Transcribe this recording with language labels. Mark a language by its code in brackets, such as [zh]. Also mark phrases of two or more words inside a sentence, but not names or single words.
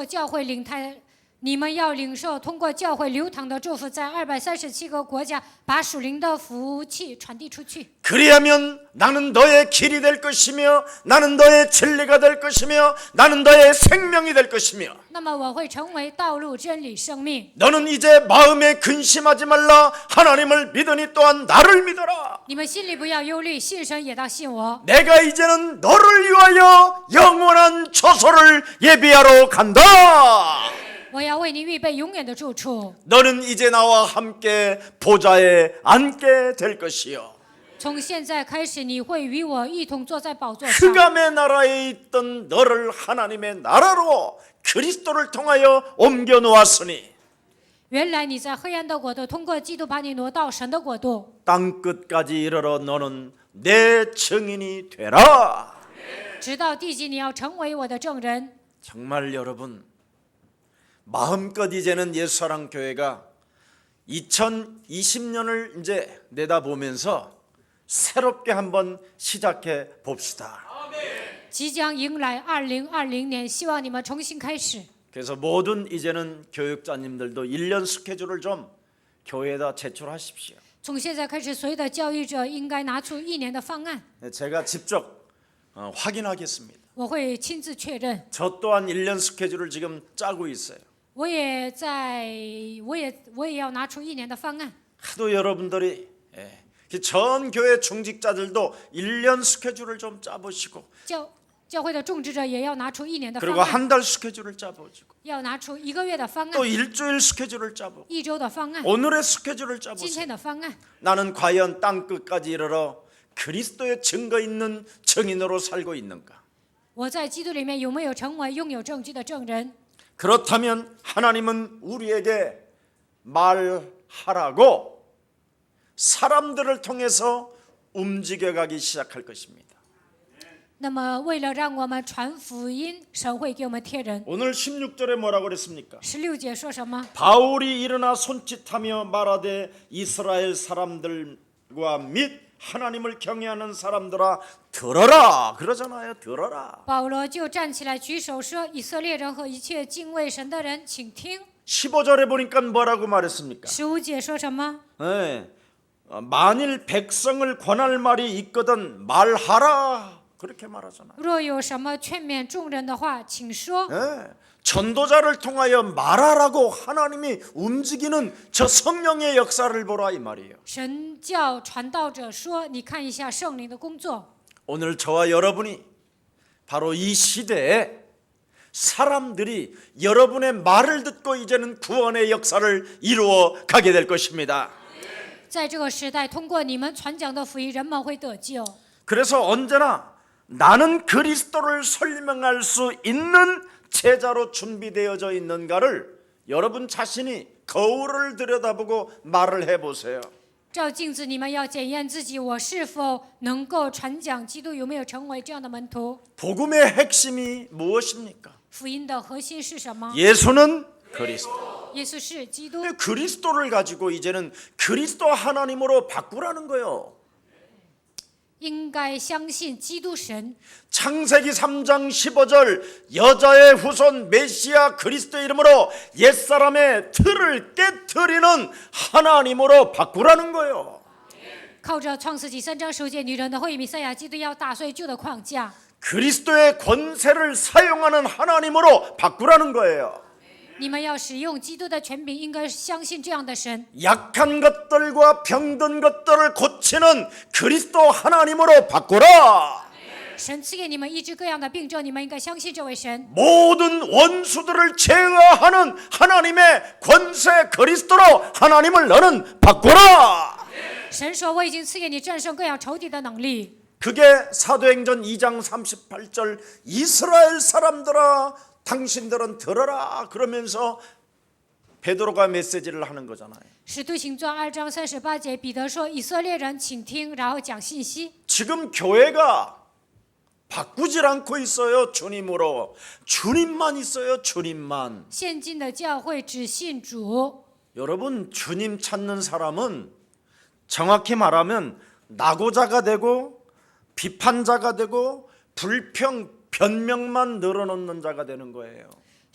[zh] 你们要领受教会你们要领受通过教会流淌的祝福，在237个国家把属灵的福气传递出去。 [ko] 그리하면 나는 너의 길이 될 것이며 나는 너의 진리가 될 것이며 나는 너의 생명이 될 것이며 [zh] 那么我会成为道路、真理、生命。 [ko] 너는 이제 마음에 근심하지 말라. 하나님을 믿으니 또한 나를 믿어라. [zh] 你们心里不要忧虑，信神也当信我。 [ko] 내가 이제는 너를 위하여 영원한 처소를 예비하러 간다. [zh] 我要为你预备永远的住处。 [ko] 너는 이제 나와 함께 보좌에 앉게 될 것이요. [zh] 从现在开始，你会与我一同坐在宝座上。 [ko] 흑암의 나라에 있던 너를 하나님의 나라로 그리스도를 통하여 옮겨 놓았으니 [zh] 原来你在黑暗的国度，通过基督把你挪到神的国度。 [ko] 땅 끝까지 이르러 너는 내 증인이 되라. [zh] 直到地极，你要成为我的证人。 [ko] 정말 여러분 마음껏 이제는 예수사랑 교회가 2020년을 이제 내다보면서 새롭게 한번 시작해 봅시다. [zh] 即将迎来2020年，希望你们重新开始。 [ko] 그래서 모든 이제는 교육자님들도 1년 스케줄을 좀 교회에다 제출하십시오. [zh] 从现在开始，所有的教育者应该拿出1年的方案， [ko] 제가 직접 확인하겠습니다. [zh] 我会亲自确认。 [ko] 저 또한 1년 스케줄을 지금 짜고 있어요. [zh] 我也要拿出1年的方案。 [ko] 하도 여러분들이 전 교회 중직자들도 1년 스케줄을 좀 짜보시고 [zh] 教会的种植者也要拿出1年的方 [ko] 그리고 [zh] 案， [ko] 한 달 스케줄을 짜보시고 [zh] 要拿出1个月的方 [ko] 또 [zh] 案， [ko] 일주일 스케줄을 짜보고 [zh] 1 周的方案， [ko] 오늘의 스케줄을 [zh] 今 [ko] 짜보세요. [zh] 天的方案。 [ko] 나는 과연 땅 끝까지 이르러 그리스도의 증거 있는 증인으로 살고 있는가? [zh] 我在基督里面有没有成为拥有证据的证人？ [ko] 그렇다면 하나님은 우리에게 말하라고 사람들을 통해서 움직여가기 시작할 것입니다. [zh] 那么，为了让我们传福音，神会给我们贴人。 [ko] 오늘 16절에 뭐라고 그랬습니까? [zh] 16 节说什么？ [ko] 바울이 일어나 손짓하며 말하되 이스라엘 사람들과 및 하나님을 경외하는 사람들아 들어라 그러잖아요. 들어라. [zh] 保罗就站起来举手说：“以色列人和一切敬畏神的人，请听。 [ko] 15절에 보니까 뭐라고 말했습니까? [zh] ”15 节说什么？ [ko] 네. 만일 백성을 권할 말이 있거든 말하라 그렇게 말하잖아요. [zh] 若有什么劝勉众人的话，请说。 [ko] 네. 전도자를 통하여 말하라고 하나님이 움직이는 저 성령의 역사를 보라 이 말이에요. [zh] 神叫传道者说：“你看一下圣灵的工作。 [ko] 오늘 저와 여러분이 바로 이 시대에 사람들이 여러분의 말을 듣고 이제는 구원의 역사를 이루어 가게 될 것입니다. [zh] 在这个时代，通过你们传讲的福音，人们会得救。 [ko] 그래서 언제나 나는 그리스도를 설명할 수 있는 제자로 준비되어져 있는가를 여러분 자신이 거울을 들여다보고 말을 해보세요. [zh] 照镜子，你们要检验自己，我是否能够传讲基督，有没有成为这样的门徒？ [ko] 복음의 핵심이 무엇입니까? [zh] 福音的核心是什么？ [ko] 예수는 그리스도. [zh] 耶稣是基督。 [ko] 그리스도를 가지고 이제는 그리스도 하나님으로 바꾸라는 거예요. [zh] 应该相信基督神。 [ko] 창세기 3장 15절 여자의 후손 메시아 그리스도 이름으로 옛사람의 틀을 깨트리는 하나님으로 바꾸라는 거예요. [zh] 靠着创世纪3章9节，女人的后裔弥赛亚基督要打碎旧的框架， [ko] 그리스도의 권세를 사용하는 하나님으로 바꾸라는 거예요. [zh] 你们要使用基督的权柄，应该相信这样的神。 [ko] 약한 것들과 병든 것들을 고치는 그리스도 하나님으로 바꾸라. [zh] 神赐给你们医治各样的病症，你们应该相信这位神。 [ko] 모든 원수들을 제어하는 하나님의 권세 그리스도로 하나님을 너는 바꾸라. [zh] 神说：“我已经赐给你战胜各样仇敌的能力。” [ko] 그게 사도행전 2장 38절 이스라엘 사람들아 당신들은 들어라 그러면서 베드로가 메시지를 하는 거잖아요. [zh] 使徒行传2章38节，彼得说：“以色列人，请听。” 然后讲信息。 [ko] 지금 교회가 바꾸질 않고 있어요. 주님으로. 주님만 있어요. 주님만. [zh] 现今的教会只信主。 [ko] 여러분 주님 찾는 사람은 정확히 말하면 낙오자가 되고 비판자가 되고 불평 변명만 늘어놓는 자가 되는 거예요.